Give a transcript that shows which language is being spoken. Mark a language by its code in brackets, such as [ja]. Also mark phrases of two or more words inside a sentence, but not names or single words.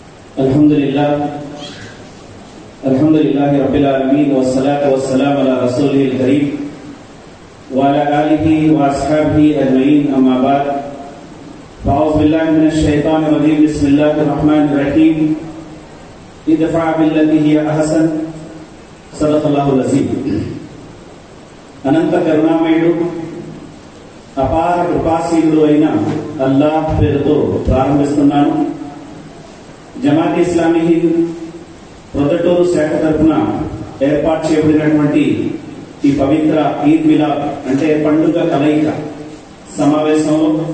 [ar] الحمد لله رب العالمين والصلاة والسلام على رسوله الكريم و على آله و أصحابه أجمعين أما بعد فأعوذ بالله من الشيطان الرجيم بسم الله الرحمن الرحيم ادفع بالتي هي أحسن صدق الله العظيم. [te] అనంత కరుణామయుడు అపార కృపాశీలుడు అయిన అల్లాహ్ పేరుతో ప్రారంభిస్తున్నాను। జమాత్ ఇస్లామీ హింద్ ప్రొదటూరు శాఖ తరఫున ఏర్పాటు చేయబడినటువంటి ఈ పవిత్ర ఈద్ మిలాద్ అంటే పండుగ కలయిక సమావేశంలో